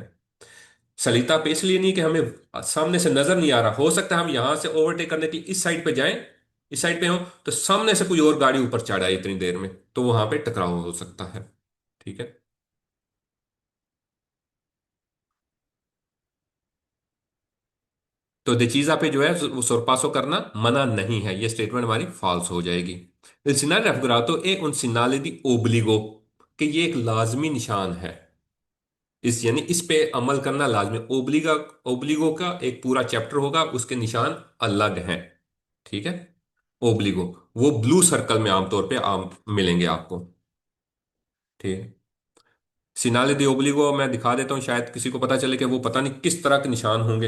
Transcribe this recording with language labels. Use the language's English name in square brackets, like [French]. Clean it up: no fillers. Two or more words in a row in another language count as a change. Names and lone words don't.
[Urdu] سلیتا پہ اس لیے نہیں کہ ہمیں سامنے سے نظر نہیں آ رہا، ہو سکتا ہے ہم یہاں سے اوورٹیک کرنے کے لیے اس سائیڈ پہ جائیں، اس سائیڈ پہ ہو تو سامنے سے کوئی اور گاڑی اوپر چڑھ آئے اتنی دیر میں، تو وہاں پہ ٹکراؤ ہو سکتا ہے. ٹھیک ہے، تو دچیجا پہ جو ہے وہ سورپاسو کرنا منع نہیں ہے، یہ اسٹیٹمنٹ ہماری فالس ہو جائے گی. [Italian] Il segnale raffigurato è un segnale di obbligo, [Urdu] کہ یہ ایک لازمی نشان ہے، اس یعنی اس پہ عمل کرنا لازمی. اوبلیگا، اوبلیگو کا ایک پورا چیپٹر ہوگا، اس کے نشان الگ ہیں. ٹھیک ہے، اوبلیگو وہ بلیو سرکل میں عام طور پہ عام ملیں گے آپ کو. ٹھیک ہے, [Italian] segnale di obbligo [Urdu] میں دکھا دیتا ہوں، شاید کسی کو پتا چلے کہ وہ پتا نہیں کس طرح کے نشان ہوں گے.